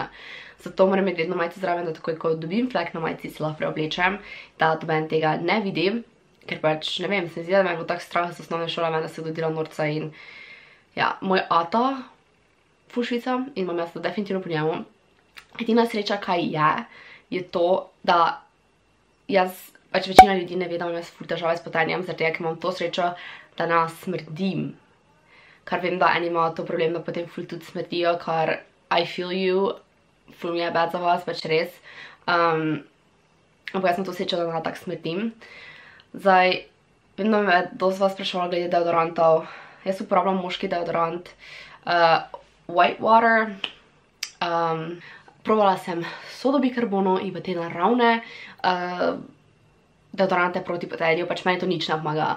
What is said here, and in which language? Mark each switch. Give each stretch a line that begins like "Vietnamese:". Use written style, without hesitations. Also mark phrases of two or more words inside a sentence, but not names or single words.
Slovenian: Zato moram imeti vedno majico zraven, da takoj, ko dobim flek na majici, se lahko preoblečem, da doben tega ne vidim, ker pač, ne vem, se mi zdi, da me je bilo tak strah z osnovne šole, da se dodela norca in ja, moj ata ful švica in imam jaz to definitivno po njemu. Edina sreča, kaj je to, da jaz, pač večina ljudi ne ve, da imam jaz ful težave s potenjem, zaradi tega, ker imam to srečo, da ne smrdim. Kar vem, da eni imajo to problem, da potem ful tudi smrdijo, kar
English: I feel you,
Slovenian: ful mi je bad za vas, pač res. Ampak jaz sem to srečo, da ne tak smrdim. Zdaj, vedno me dosti vas spraševala glede deodorantov. Jaz uporabljam moški deodorant, Whitewater. Provala sem sodo bikarbono in pa te naravne deodorante proti potenju, pač meni to nič ne pomaga.